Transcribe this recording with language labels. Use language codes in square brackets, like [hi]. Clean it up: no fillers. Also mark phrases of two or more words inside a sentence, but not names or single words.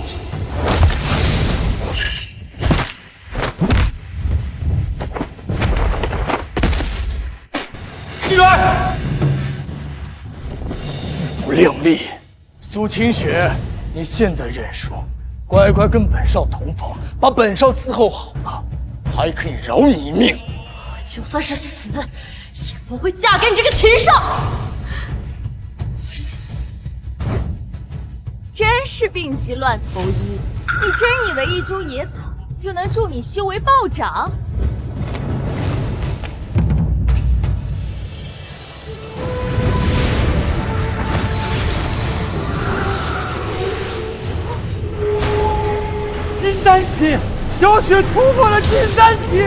[zh] 进来！自不量力！蘇清雪，你現在認輸，乖乖跟本少同房，把本少伺候好了，還可以饒你一命。就算是死，也不會嫁給你這個禽獸！真是病急亂投醫，你真以為一株野草就能助你修為暴漲？金丹期，小雪突破了金丹期！